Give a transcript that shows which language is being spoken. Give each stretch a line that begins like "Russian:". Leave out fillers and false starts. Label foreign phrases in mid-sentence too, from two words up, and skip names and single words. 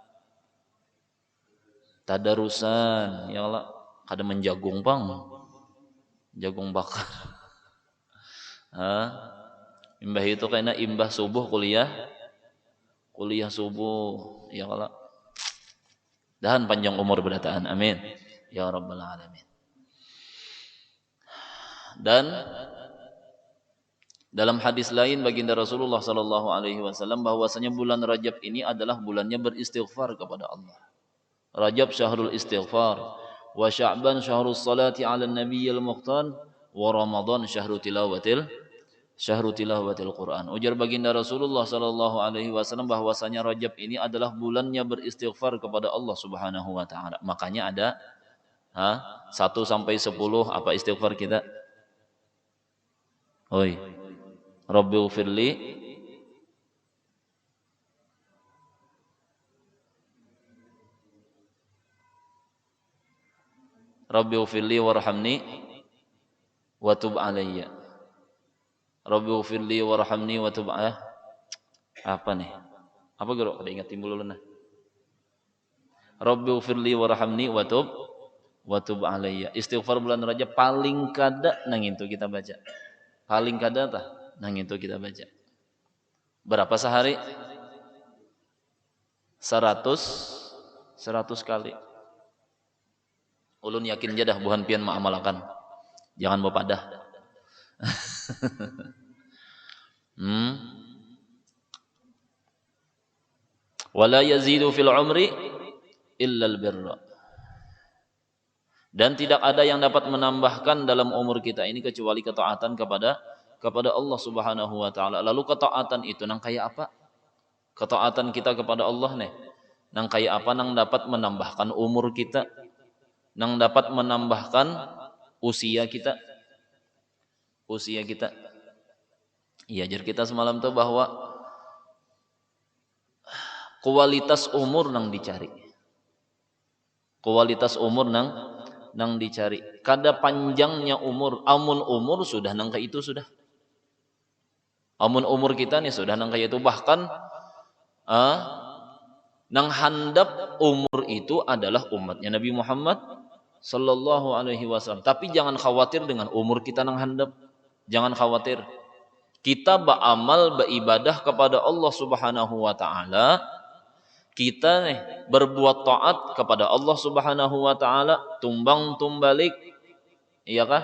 Banjar: Tadarusan
Arabic: يا الله,
Banjar: kada menjagung pang.
Indonesian: Jagung bakar.
Banjar: Imbah itu kayaknya imbah subuh kuliah subuh
Arabic: يا الله.
Indonesian: Dan panjang umur berataan.
Arabic: آمين يا رب العالمين.
Indonesian: Dan dalam hadis lain baginda Rasulullah
Arabic: صلى الله عليه وسلم
Indonesian: bahwasanya bulan Rajab ini adalah bulannya beristighfar kepada Allah.
Arabic: رجب شهر الاستغفار وشعبان شهر الصلاة على النبي المختار ورمضان شهر تلاوة القرآن.
Indonesian: Ujar baginda Rasulullah
Arabic: صلى الله عليه وسلم
Indonesian: bahwasanya Rajab ini adalah bulannya beristighfar kepada Allah
Arabic: سبحانه وتعالى.
Indonesian: Makanya ada 1 sampai 10 apa istighfar kita? Oi.
Arabic: رب اغفر لي وارحمني وتب علي. رب اغفر لي وارحمني وتب علي.
Indonesian: Apa nih?
Banjar: Apa gero kada ingat timbul ulun nah.
Arabic: رب اغفر لي وارحمني وتب علي.
Banjar: Istighfar bulan Rajab paling kada nang itu kita baca. Paling kada tah nang itu kita baca.
Indonesian: Berapa sehari? 100 kali.
Banjar: Ulun yakin jadah buhan pian ma'amalakan. Jangan bapadah.
Arabic: ولا يزيد في العمر إلا البر.
Indonesian: Dan tidak ada yang dapat menambahkan dalam umur kita ini kecuali ketaatan kepada Allah
Arabic: سبحانه وتعالى.
Banjar: Lalu ketaatan itu nang kaya apa? Ketaatan kita kepada Allah nih. Nang kaya apa nang dapat menambahkan umur kita?
Indonesian: Nang dapat menambahkan usia kita.
Banjar: Iya, jar kita semalam tuh bahwa kualitas umur nang dicari. Kualitas umur nang dicari. Kada panjangnya umur, amun umur sudah nang kayak itu sudah. Amun umur kita nih sudah nang kayak itu, bahkan nang handap umur itu adalah umatnya Nabi Muhammad
Arabic: صلى الله عليه وسلم.
Banjar: Tapi jangan khawatir dengan umur kita nang handap.
Indonesian: Jangan khawatir. Kita beramal, beribadah kepada Allah
Arabic: سبحانه وتعالى.
Banjar: Kita nih berbuat taat kepada Allah
Arabic: سبحانه وتعالى,
Banjar: tumbang tumbalik, iya kah?